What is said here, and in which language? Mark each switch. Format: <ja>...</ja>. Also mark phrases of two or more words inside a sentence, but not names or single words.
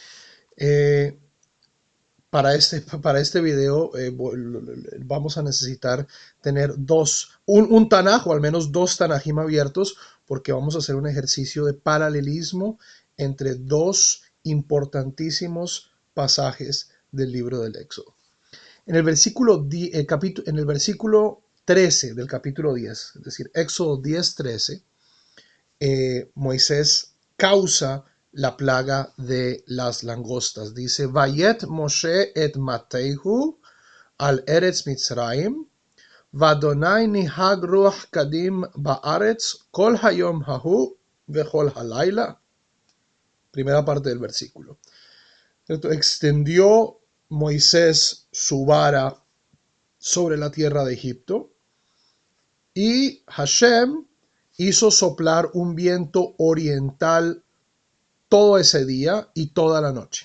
<es>Para este video vamos a necesitar tener un Tanaj o al menos dos Tanajim abiertos, porque vamos a hacer un ejercicio de paralelismo entre dos importantísimos pasajes del libro del Éxodo. En el versículo 13 del capítulo 10, es decir, Éxodo 10:13, Moisés causa la plaga de las langostas. Dice,</es> <he>ויט משה את מטהו על ארץ מצרים, ואדוני נהג רוח קדים בארץ כל היום ההוא וכל הלילה.</he> <es>Primera parte del versículo. Extendió Moisés su vara sobre la tierra de Egipto y Hashem hizo soplar un viento oriental todo ese día y toda la noche.</es>